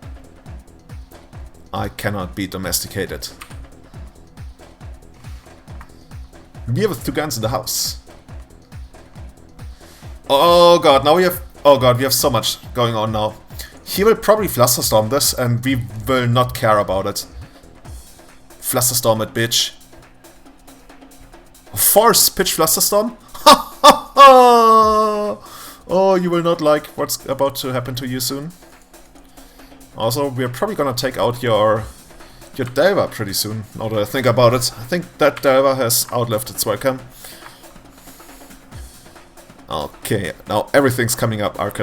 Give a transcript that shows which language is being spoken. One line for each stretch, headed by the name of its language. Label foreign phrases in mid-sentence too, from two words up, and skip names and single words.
English: I cannot be domesticated. We have 2 guns in the house. Oh god, now we have... Oh god, we have so much going on now. He will probably Flusterstorm this, and we will not care about it. Flusterstorm it, bitch. Force pitch Flusterstorm? Ha ha ha! Oh, you will not like what's about to happen to you soon. Also, we're probably gonna take out your Delver pretty soon, now that I think about it. I think that Delver has outlived its welcome. Okay, now everything's coming up, Arcan.